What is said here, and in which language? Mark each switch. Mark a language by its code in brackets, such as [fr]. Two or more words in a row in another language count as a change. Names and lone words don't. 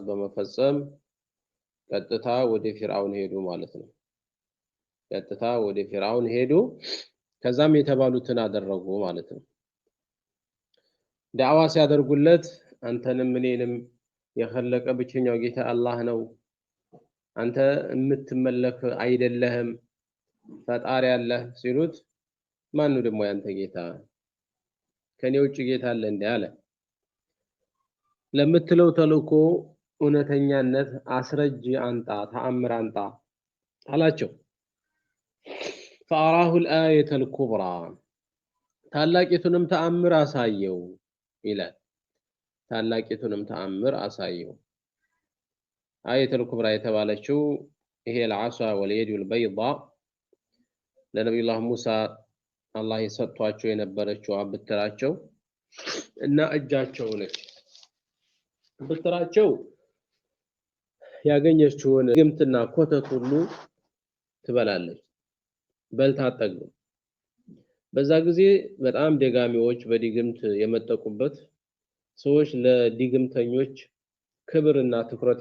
[am] በመፈጸም ቀጥታ ወደ ፍርዓውን ሄዱ ማለት ነው። ቀጥታ ወደ ፍርዓውን ሄዱ፣ ከዛም የተባሉትን አደረጉ ማለት ነው። ዳዕዋ ሲያደርጉለት አንተንም እኔንም የኸለቀ ብቸኛው ጌታ አላህ ነው፣ አንተ የምትመለክ አይደለህም፣ ፈጣሪ አለህ ሲሉት ማን ነው ደግሞ ያንተ ጌታ? ከኔ ውጭ ጌታ አለ እንዴ አለ። ለምትለው ተልእኮ እውነተኛነት አስረጅ አንጣ፣ ተአምር አንጣ አላቸው። [ar] فأراه الآية الكبرى [am] ታላቂቱንም ተአምር አሳየው ይላል። ታላቂቱንም ተአምር አሳየው። [ar] الآية الكبرى [am] የተባለችው ይሄ [ar] العصا واليد البيضاء [am] ለነብዩላህ ሙሳ አላህ የሰጧቸው የነበረችው አብትራቸው እና እጃቸው ነች። ብትራቸው ያገኘችውን ግምትና ኮተት ሁሉ ትበላለች፣ በልታ አጠግብ። በዛ ጊዜ በጣም ደጋሚዎች በዲግምት የመጠቁበት ሰዎች ለዲግምተኞች ክብርና ትኩረት